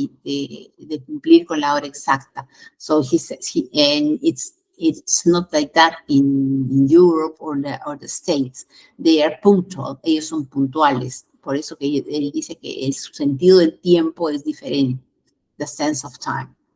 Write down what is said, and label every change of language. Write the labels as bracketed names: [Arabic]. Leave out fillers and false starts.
[Spanish] De cumplir con la hora exacta. [English] So he says, and it's not like that in Europe or the States. They are punctual, ellos son puntuales. [Spanish] Por eso que él dice que su sentido del tiempo es diferente, the sense of time.